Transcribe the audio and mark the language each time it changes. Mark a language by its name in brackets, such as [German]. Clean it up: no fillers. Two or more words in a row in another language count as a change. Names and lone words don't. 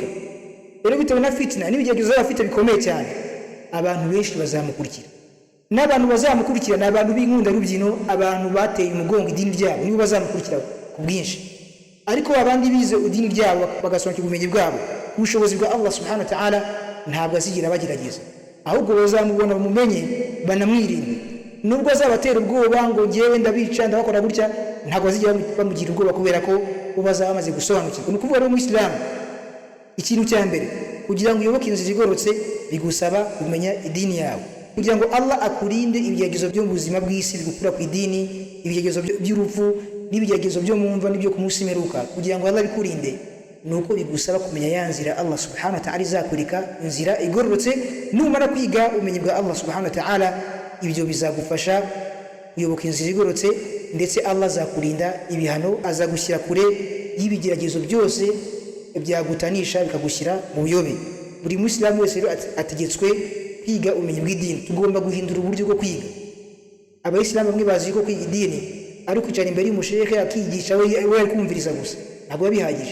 [Kinyarwanda] Rero bitewe na fitna n'ibigeragezo afite bikomeye cyane, abantu benshi bazamukurikira. N'abantu bazamukurikira ni abantu b'inkunda rubyino, abantu bateye umugongo idini ryabo nibo bazamukurikira ku bwinshi. Ariko abandi bize idini ryabo bagasobanukirwa ubumenyi bwabo, ubushobozi bwa Allah [Arabic] سبحانه وتعالى [Kinyarwanda] ntabwo azigira bagerageza, ahubwo bazamubona bamumenye banamwirinde. nubwo azabatera ubwoba ngo ngewe ndabica ndabakora gutya ntabwo bazijya bamugira ubwoba kubera ko bazaba bamaze gusobanukirwa. Ni ukuvuga rero Muislamu ikintu cya mbere kugira ngo uyoboke inzira igororotse bigusaba kumenya idini yawe, kugira ngo Allah akurinde ibigeragezo byo mu buzima bw'isi bigukura ku idini, ibigeragezo by'urupfu n'ibigeragezo byo mu mva n'ibyo ku munsi w'imperuka. Kugira ngo Allah bikurinde nuko bigusaba kumenya ya nzira Allah [Arabic] سبحانه وتعالى [Kinyarwanda] izakurika, inzira igororotse. Numara kwiga ubumenyi bwa Allah [Arabic] سبحانه وتعالى, [Kinyarwanda] ibyo bizagufasha kuyoboka inzira igororotse, ndetse Allah azakurinda ibihano, azagushyira kure y'ibigeragezo byose byagutanisha bikagushyira mu buyobe. Buri Muislamu wese rero ategetswe kwiga ubumenyi bw'idini. Tugomba guhindura uburyo bwo kwiga. Abayisilamu bamwe bazi ko kwiga idini ari kwicara imbere y'umushehe akigisha we ari kumviriza gusa, ntabwo babihagije.